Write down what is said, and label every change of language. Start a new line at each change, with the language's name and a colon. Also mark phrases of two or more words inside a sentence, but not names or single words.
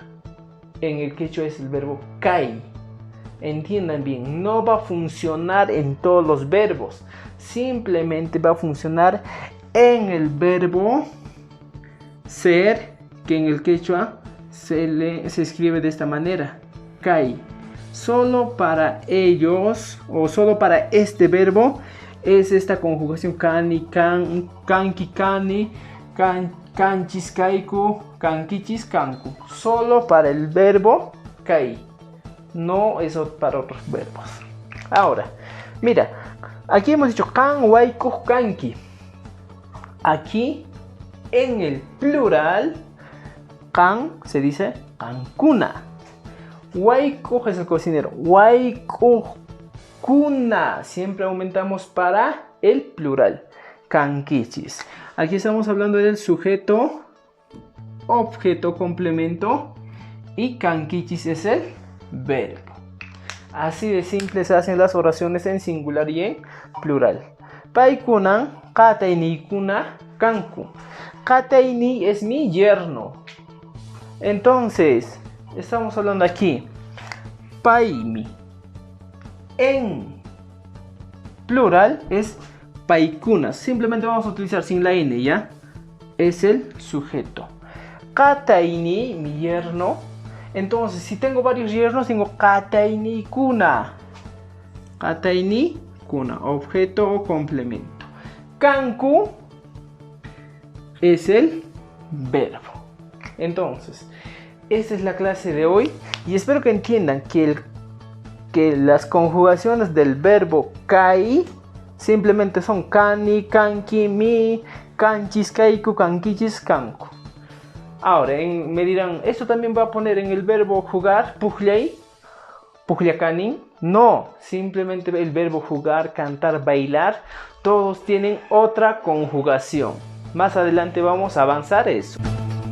Spanish: En el quechua es el verbo kai. Entiendan bien, no va a funcionar en todos los verbos, simplemente va a funcionar en el verbo ser, que en el quechua se escribe de esta manera, kai. Solo para ellos o solo para este verbo es esta conjugación
Quechua: kani, kanki, kani, kanchis, kaiku, kankichis, kanku.
Spanish: Solo para el verbo kai, no es para otros verbos. Ahora, mira, aquí hemos dicho
Quechua: kan, waiku, kanki.
Spanish: Aquí en el plural, kan se dice kankuna. Waikuj es el cocinero. Waikujkuna. Siempre aumentamos para el plural. Kankichis. Aquí estamos hablando del sujeto, objeto complemento. Y kankichis es el verbo. Así de simple se hacen las oraciones en singular y en plural.
Quechua: Paikunan, katainikuna, kanku.
Spanish: Kataini es mi yerno. Entonces, estamos hablando aquí, paimi. En plural es paikunas. Simplemente vamos a utilizar sin la N, ¿ya? es el sujeto. Kataini, mi yerno. Entonces, si tengo varios yernos, tengo
Quechua: kataini kuna. Kataini kuna,
Spanish: objeto o complemento. Kanku es el verbo. Entonces, esta es la clase de hoy y espero que entiendan que las conjugaciones del verbo kai simplemente son
Quechua: kani, kanki, mi, kanchis, kaiku, kankichis, kanku.
Spanish: Ahora, me dirán, ¿esto también va a poner en el verbo jugar,
Quechua: puklei, puklakanin?
Spanish: No, simplemente el verbo jugar, cantar, bailar, todos tienen otra conjugación. Más adelante vamos a avanzar eso.